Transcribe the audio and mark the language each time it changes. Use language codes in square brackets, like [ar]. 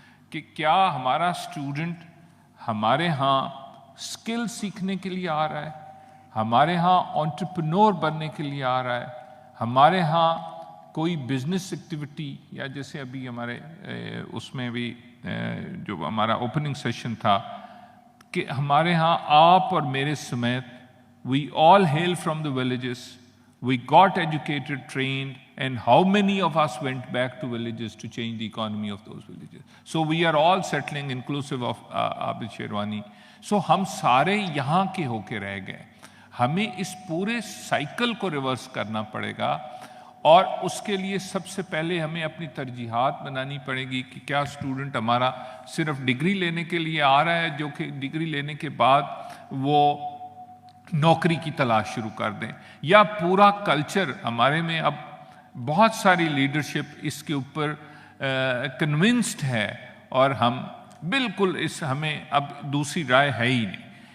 [ur] کہ کیا ہمارا اسٹوڈنٹ ہمارے ہاں اسکل سیکھنے کے لیے آ رہا ہے, ہمارے ہاں انٹرپرینور بننے کے لیے آ رہا ہے, ہمارے ہاں کوئی بزنس ایکٹیویٹی, یا جیسے ابھی ہمارے اس میں بھی جو ہمارا اوپننگ سیشن تھا کہ ہمارے ہاں آپ اور میرے سمیت [en] We all hail from the villages, we got educated, trained, and how many of us went back to villages to change the economy of those villages? So we are all settling, inclusive of Abid Sherwani. [ur] So ہم سارے یہاں کے ہو کے رہ گئے. ہمیں اس پورے cycle کو ریورس کرنا پڑے گا, اور اس کے لیے سب سے پہلے ہمیں اپنی ترجیحات بنانی پڑے گی کہ کیا اسٹوڈنٹ ہمارا صرف ڈگری لینے کے لیے آ رہا ہے, جو کہ ڈگری لینے کے بعد وہ نوکری کی تلاش شروع کر دیں, یا پورا کلچر ہمارے میں اب بہت ساری لیڈرشپ اس کے اوپر کنونسڈ ہے, اور ہم بالکل ہمیں اب دوسری رائے ہے ہی نہیں.